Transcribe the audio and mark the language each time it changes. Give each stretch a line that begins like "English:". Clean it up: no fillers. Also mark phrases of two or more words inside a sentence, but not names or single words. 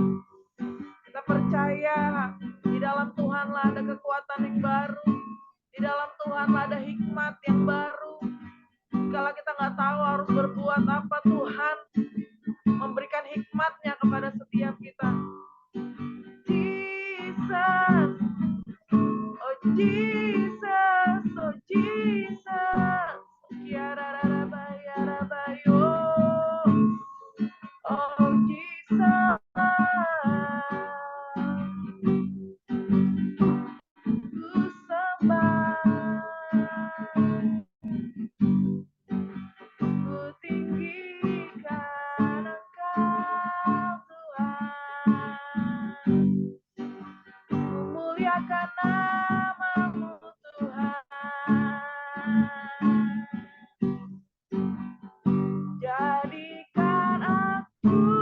Indonesian: Kita percaya di dalam Tuhanlah ada kekuatan yang baru, di dalam Tuhanlah ada hikmat yang baru. Kalau kita nggak tahu harus berbuat apa, Tuhan memberikan hikmatnya kepada setiap kita. Jesus, oh Jesus, oh Jesus, Kiararabayo, oh Jesus, ku sembah, ku tinggikan Engkau Tuhan, ku muliakan nama-Mu Tuhan. Jadikan aku